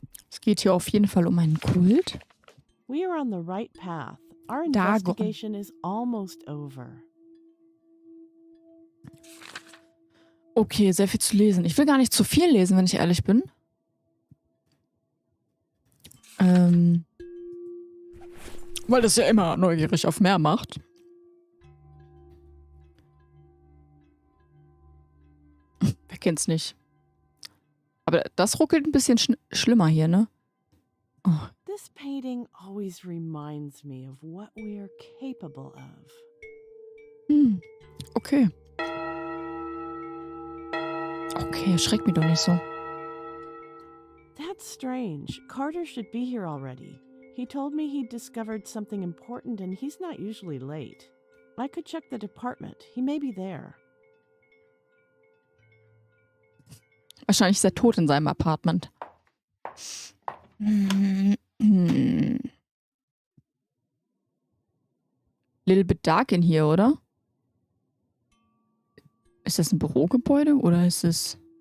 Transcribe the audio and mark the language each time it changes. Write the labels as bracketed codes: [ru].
[de] Es geht hier auf jeden Fall um einen Kult. [en] We are on the right path. Our Dagon. investigation is almost over. [de] Okay, sehr viel zu lesen. Ich will gar nicht zu viel lesen, wenn ich ehrlich bin. Weil das ja immer neugierig auf mehr macht. Wer kennt's nicht? Aber das ruckelt ein bisschen schlimmer hier, ne? Oh. [en] This painting always reminds me of what we are capable of. Okay. [de] Okay, erschreckt mich doch nicht so. [en] That's strange. Carter should be here already. He told me he'd discovered something important and he's not usually late. I could check the department. He may be there. [de] Wahrscheinlich ist er tot in seinem Apartment. [en] Little bit dark in [de] hier, oder? Ist das ein Bürogebäude oder ist es...